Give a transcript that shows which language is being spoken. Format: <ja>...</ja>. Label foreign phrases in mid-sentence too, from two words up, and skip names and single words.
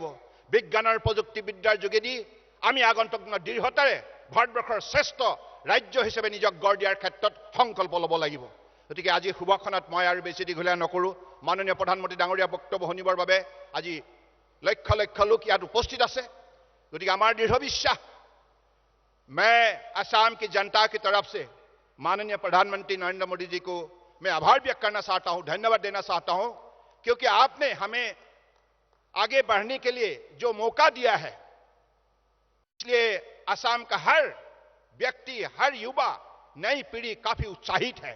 <as>বিজ্ঞানৰ প্ৰযুক্তিবিদ্যাৰ যোগেদি আমি আগন্তুক দিনত দৃঢ়তাৰে ভাৰতবৰ্ষৰ শ্ৰেষ্ঠ ৰাজ্য হিচাপে নিজক গঢ় দিয়াৰ ক্ষেত্ৰত সংকল্প ল'ব লাগিব। গতিকে আজি শুভক্ষণত মই আৰু বেছি দীঘলীয়া নকৰোঁ। মাননীয় প্ৰধানমন্ত্ৰী ডাঙৰীয়া বক্তব্য শুনিবৰ বাবে আজি লক্ষ লক্ষ লোক ইয়াত উপস্থিত আছে। গতিকে আমাৰ দৃঢ় বিশ্বাস,</as> <hi>मैं असम की जनता की तरफ से माननीय प्रधानमंत्री नरेंद्र मोदी जी को मैं आभार व्यक्त करना चाहता हूं, धन्यवाद देना चाहता हूं, क्योंकि आपने हमें आगे बढ़ने के लिए जो मौका दिया है, इसलिए असम का हर व्यक्ति, हर युवा, नई पीढ़ी काफी उत्साहित है।</hi>